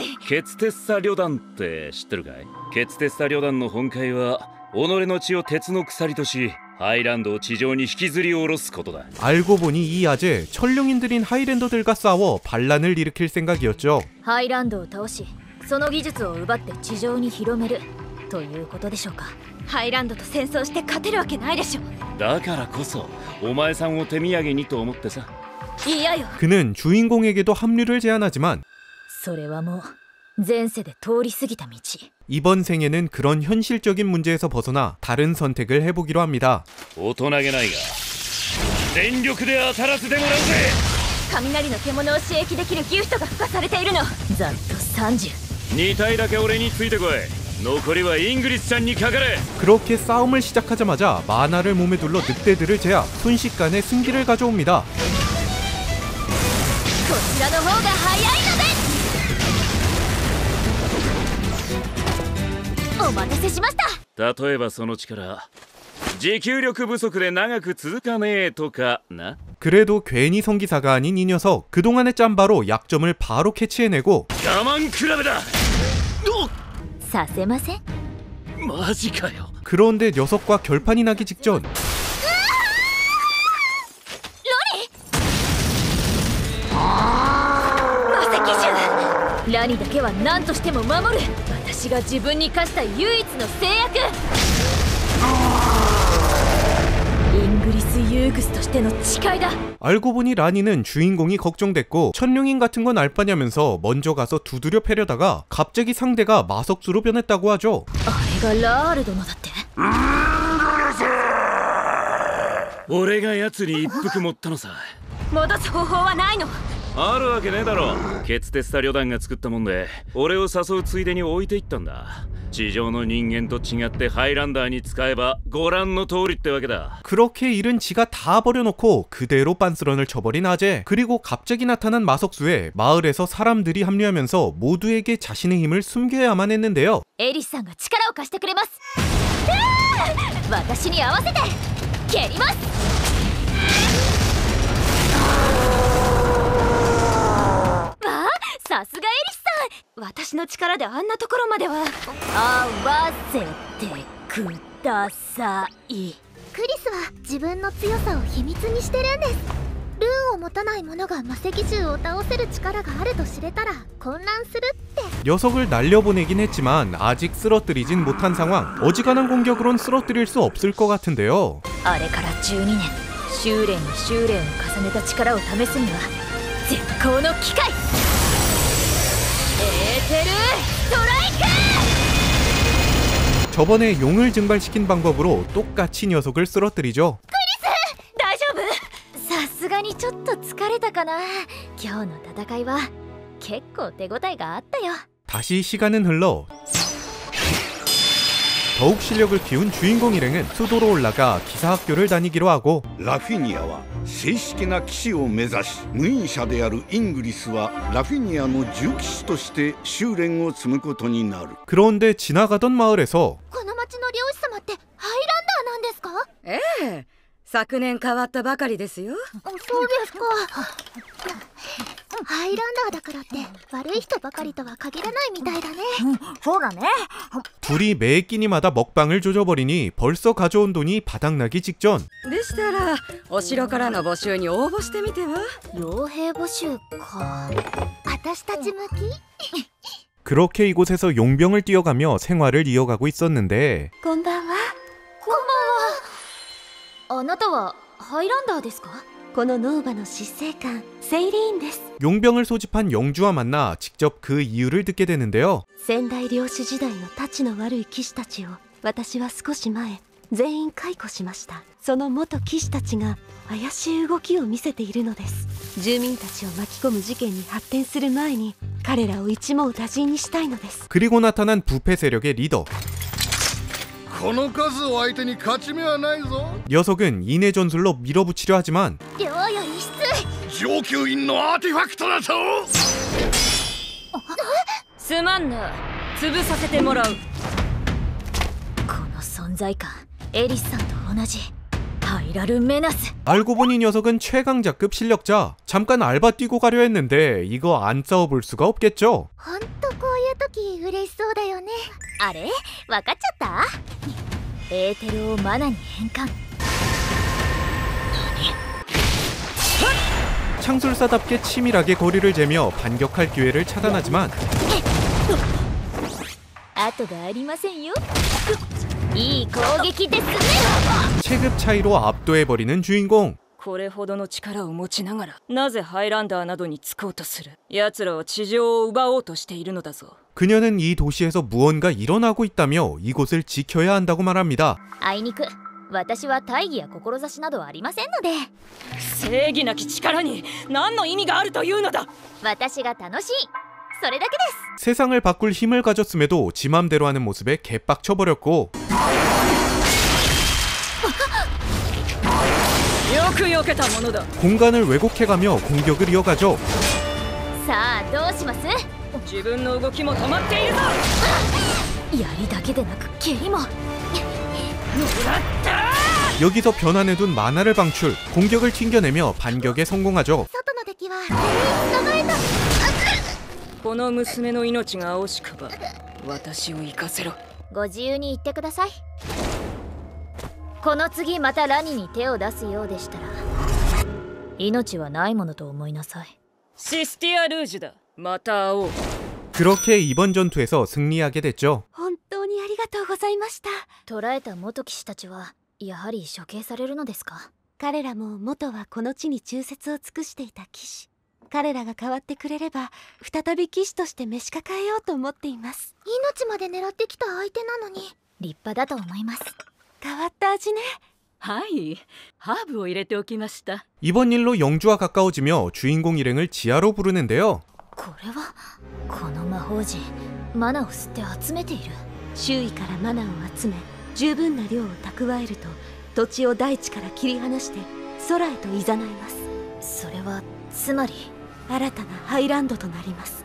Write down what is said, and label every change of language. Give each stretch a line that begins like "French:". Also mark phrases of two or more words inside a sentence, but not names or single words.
Japanese: ケツテッサ旅団って知ってるかい？ケツテッサ旅団の本懐は己の血を鉄の鎖としハイランドを地上に引きずり下ろすことだ。
Korean: 알고 보니 이 아재 천룡인들인 하이랜더들과 싸워 반란을 일으킬 생각이었죠.
Japanese: ハイランドを倒しその技術を奪って地上に広めるということでしょうか。ハイランドと戦争して勝てるわけないでしょ。だからこそお前さんを手土産にと思ってさ。いやよ。
Korean: 그는 주인공에게도 합류를 제안하지만
Japanese: それはもう前世で通り過ぎた道。
Korean: 이번 생에는 그런 현실적인 문제에서 벗어나 다른 선택을 해보기로 합니다.
Japanese: 大人げないが全力で当たらせてもらうぜ。雷の獣を刺激できるギフトが付加されているの。ざっと30。 2体だけ俺についてこい。残りはイングリスちゃんにかかれ。
Korean: 그렇게 싸움을 시작하자마자 마나를 몸에 둘러 늑대들을 제압, 순식간에 승기를 가져옵니다.
Japanese: こちらの方が早いので。お待たせしました。例えばその力持久力不足で長く続かねえとかな。
Korean: 그래도 괜히 성기사가 아닌 이 녀석, 그동안의 짬바로 약점을 바로 캐치해내고
Japanese: 我慢比べだ。させません。マジかよ。
Korean: 그런데 녀석과 결판이 나기 직전
Japanese: ラニだけは何としても守る。私が自分に課した唯一の制約。イングリス・ユーグスとしての誓いだ。
Korean: 알고 보니 라니는 주인공이 걱정됐고 천룡인 같은 건 알 바냐면서 먼저 가서 두드려 패려다가 갑자기 상대가 마석수로 변했다고 하죠.
Japanese: あれがラール殿だって。俺が奴に一服持ったのさ。戻す方法はないの？あるわけねえだろ。ケツテッサ旅団が作ったもんで俺を誘うついでに置いていったんだ。地上の人間と違ってハイランダーに使えばご覧の通りってわけだ。
Korean: 그렇게 일은 지가 다 버려놓고 그대로 빤스런을 쳐버린 아재. 그리고 갑자기 나타난 마석수에 마을에서 사람들이 합류하면서 모두에게 자신의 힘을 숨겨야만 했는데요.
Japanese: エリスさんが力を貸してくれます。私に合わせて蹴ります。さすがエリスさん。私の力であんなところまでは。合わせてください。クリスは自分の強さを秘密にしてるんです。ルーンを持たない者が魔石獣を倒せる力があると知れたら混乱するって。
Korean: 녀석을 날려보내긴 했지만 아직 쓰러뜨리진 못한 상황. 어지간한 공격으론 쓰러뜨릴 수 없을 것 같은데요.
Japanese: あれから12年、修練に修練を重ねた力を試すには絶好の機会。エーテルストライク！
Korean: 저번에 용을 증발시킨 방법으로 똑같이 녀석을 쓰러뜨리죠.
Japanese: 大丈夫？さすがにちょっと疲れたかな。今日の戦いは結構手応えがあったよ。
Korean: 다시 시간은 흘러 더욱 실력을 키운 주인공 일행은 수도로 올라가 기사학교를 다니기로 하고
Japanese: ラフィニアは正式な騎士を目指し、無印者であるイングリスはラフィニアの重騎士として修練を積むことになる。
Korean: 그런데 지나가던 마을에서
Japanese: この町の漁師様ってハイランダーなんですか？ええ、昨年変わったばかりですよ。そうですか。ハハイランダーだからって悪い人ばかりとは限らないみたいだね。そうだね。
Korean: 둘이 매 끼니마다 먹방을 조져버리니 벌써 가져온 돈이 바닥나기 직전.
Japanese: でしたらお城からの募集に応募してみては。傭兵募集か。私たち向き？
Korean: 그렇게 이곳에서 용병을 뛰어가며 생활을 이어가고 있었는데
Japanese: こんばんは。こんばんは。あなたはハイランダーですか？このノーバの執政官セイリーンです。
Korean: 용병을 소집한 영주와 만나 직접 그 이유를 듣게 되는데요.
Japanese: 先代領主時代のたちの悪い騎士たちを私は少し前全員解雇しました。その元騎士たちが怪しい動きを見せているのです。住民たちを巻き込む事件に発展する前に彼らを一網打尽にしたいのです。
Korean: 그리고 나타난 부패 세력의 리더.
Japanese: この数を相手に勝ち目はないぞ。
Korean: 녀석은 인해 전술로 밀어붙이려 하지만
Japanese: 量より質。上級院のアーティファクトだぞ。すまんな、潰させてもらう。この存在感、エリスさんと同じ。ハイラルメナス。
Korean: 알고 보니 녀석은 최강자급 실력자. 잠깐 알바 뛰고 가려 했는데 이거 안 싸워볼 수가 없겠죠.
Japanese: ほんとこういう時嬉しそうだよね。あれわかっちゃった？エーテルをマナに変換。
Korean: 창술사답게 치밀하게 거리를 재며 반격할 기회를 차단하지만
Japanese: 後がありませんよ。いい攻撃ですね。
Korean: 체급 차이로 압도해버리는 주인공.
Japanese: これほどの力を持ちながらなぜハイランダーなどにつこうとする。奴らは地上を奪おうとしているのだぞ。
Korean: 그녀는 이 도시에서 무언가 일어나고 있다며 이곳을 지켜야 한다고 말합니다.
Japanese: あいにく私は大義や志などありませんので。正義なき力に何の意味があるというのだ。私が楽しい、それだけです。
Korean: 세상을 바꿀 힘을 가졌음에도 지 맘대로 하는 모습에 개빡쳐버렸고
Japanese: よく避けたものだ。
Korean: 공간을 왜곡해가며 공격을 이어가죠.
Japanese: さあどうします？自分の動きも止まっているぞ。槍だけでなく蹴りも。
Korean: 여기서 변환해둔 만화를 방출, 공격을 튕겨내며 반격에 성공하죠.
Japanese: 外の敵は全員捕まえた。この娘の命が惜しくば私を生かせろ。ご自由に言ってください。この次またラニに手を出すようでしたら命はないものと思いなさい。システィアルージュだ。また会おう。
Korean: 그렇게 이번 전투에서 승리하게 됐죠.
Japanese: 本当にありがとうございました。捕らえた元騎士たちはやはり処刑されるのですか？彼らも元はこの地に忠説を尽くしていた騎士。彼らが変わってくれれば再び騎士として召し抱えようと思っています。命まで狙ってきた相手なのに立派だと思います。変わった味ね。はい、ハーブを入れておきました。
Korean: 이번 일로 영주와 가까워지며 주인공 일행을 지하로 부르는데요.
Japanese: これはこの魔法陣マナを吸って集めている。周囲からマナを集め十分な量を蓄えると土地を大地から切り離して空へと誘います。それはつまり新たなハイランドとなります。